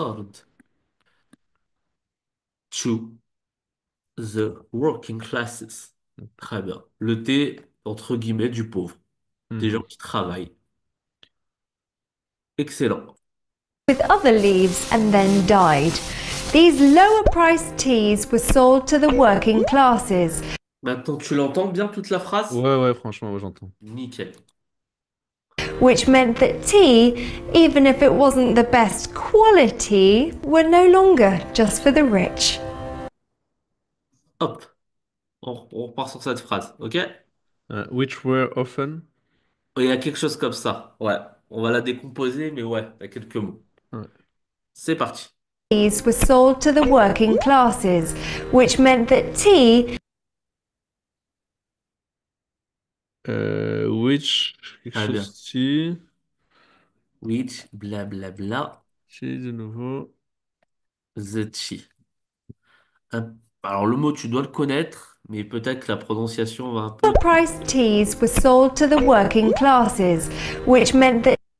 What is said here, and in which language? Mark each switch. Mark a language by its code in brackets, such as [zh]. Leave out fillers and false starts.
[en] sold to the working classes. [fr] Très bien. Le thé, entre guillemets, du pauvre. Des gens Mhm. qui travaillent. Excellent. [en] with other leaves and then died. These lower priced teas were sold to the working classes. [fr] Maintenant, tu l'entends bien toute la phrase? Ouais, ouais, franchement, ouais, j'entends. Nickel. [en] Which meant that tea, even if it wasn't the best quality, were no longer just for the rich. [fr] Hop. On repart sur cette phrase. OK? [en] Which were often. [fr] Il y a quelque chose comme ça. Ouais. On va la décomposer, mais ouais, il y a quelques mots. Ouais. C'est parti. [en] Teas were sold to the working classes, which meant that tea, Which, [fr] quelque Très bien. chose ci. [en] Which, [fr] blablabla, Ci, de nouveau. [en] the tea. [fr] Alors, le mot, tu dois le connaître, mais peut-être que la prononciation va un peu. [en] priced teas were sold to the working classes, which meant that